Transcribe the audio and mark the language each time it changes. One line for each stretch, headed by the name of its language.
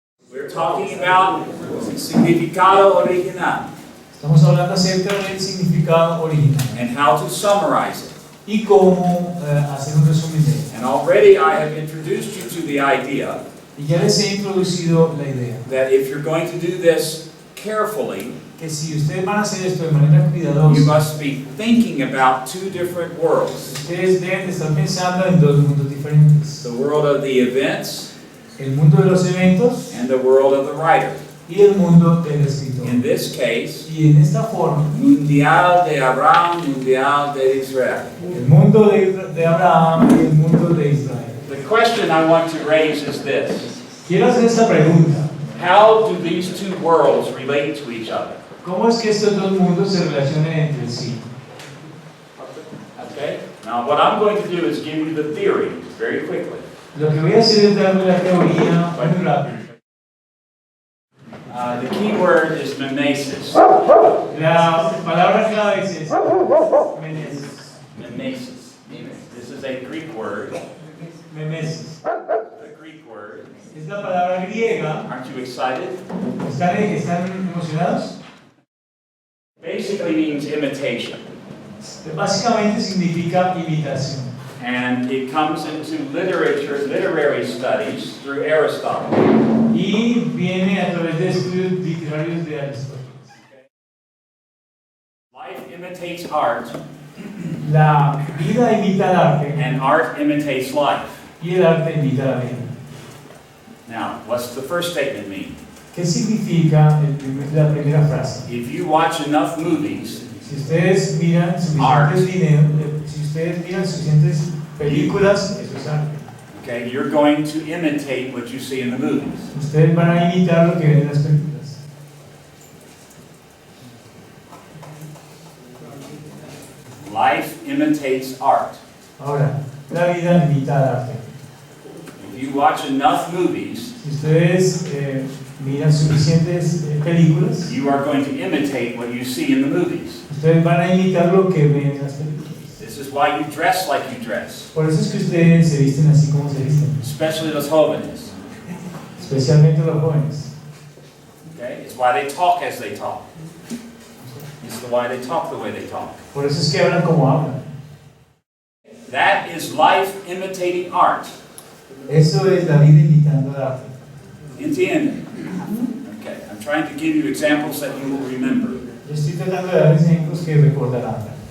English: We're talking about
Spanish: significado original. Estamos hablando acerca del significado original
English: And how to summarize it.
Spanish: y cómo hacer un resumen de él.
English: And already I have introduced you to the idea
Spanish: Y ya les he introducido la idea
English: that if you're going to do this carefully,
Spanish: que si ustedes van a hacer esto de manera
English: you
Spanish: cuidadosa,
English: must be thinking about two different worlds.
Spanish: ustedes deben de estar pensando en dos mundos diferentes:
English: The world of the events
Spanish: el mundo de los eventos
English: and the world of the writer.
Spanish: y el mundo del escritor.
English: In this case,
Spanish: Y en esta forma, mundial de Abraham, mundial de Israel. el mundo de Abraham y el mundo de Israel.
English: The question I want to raise is this.
Spanish: Quiero hacer esta pregunta:
English: How do these two worlds relate to each other?
Spanish: ¿cómo es que estos dos mundos se relacionan entre sí?
English: Okay? Now what I'm going to do is give you the theory very quickly.
Spanish: Lo que voy a hacer es darle la teoría muy rápido.
English: The key word is mimesis.
Spanish: La palabra clave es esa. Memesis.
English: Mimesis. This is a Greek word.
Spanish: Memesis.
English: A Greek word.
Spanish: Es la palabra griega.
English: Aren't you excited?
Spanish: ¿Están emocionados?
English: Basically means imitation.
Spanish: Básicamente significa imitación.
English: And it comes into literature, literary studies through Aristotle.
Spanish: Y viene a través de estudios literarios de Aristóteles.
English: Life imitates art,
Spanish: La vida imita el arte
English: and art imitates life.
Spanish: y el arte imita la vida.
English: Now, what's the first statement mean?
Spanish: ¿Qué significa la primera frase?
English: If you watch enough movies,
Spanish: Si ustedes miran suficientes películas, eso es arte.
English: okay, you're going to imitate what you see in the movies.
Spanish: Ustedes van a imitar lo que ven en las películas.
English: Life imitates art.
Spanish: Ahora, la vida imita al arte.
English: If you watch enough movies,
Spanish: Si ustedes miran suficientes películas,
English: you are going to imitate what you see in the movies.
Spanish: ustedes van a imitar lo que ven en las películas.
English: This is why you dress like you dress,
Spanish: Por eso es que ustedes se visten así como se visten,
English: especially
Spanish: los jóvenes. especialmente los jóvenes.
English: Okay? It's why they talk as they talk. It's why they talk the way they talk.
Spanish: Por eso es que hablan como hablan.
English: That is life imitating art.
Spanish: Eso es la vida imitando el arte. Entiende?
English: Okay, I'm trying to give you examples that you will remember.
Spanish: Yo estoy tratando de dar ejemplos que recordarán.